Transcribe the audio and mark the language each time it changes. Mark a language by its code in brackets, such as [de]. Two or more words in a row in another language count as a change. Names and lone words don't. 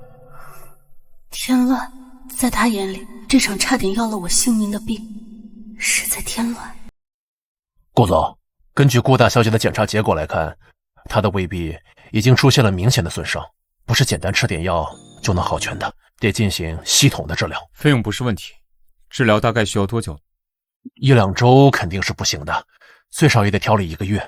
[zh] 添乱，在他眼里，这场差点要了我性命的病，是在添乱。顾总，根据顾大小姐的检查結果来看，她的胃壁已经出现了明显的损傷，不是简单吃点藥就能好全的，得進行系統的治療。費用不是問題，治療大概需要多久？1-2週肯定是不行的，最少也得調理1個月。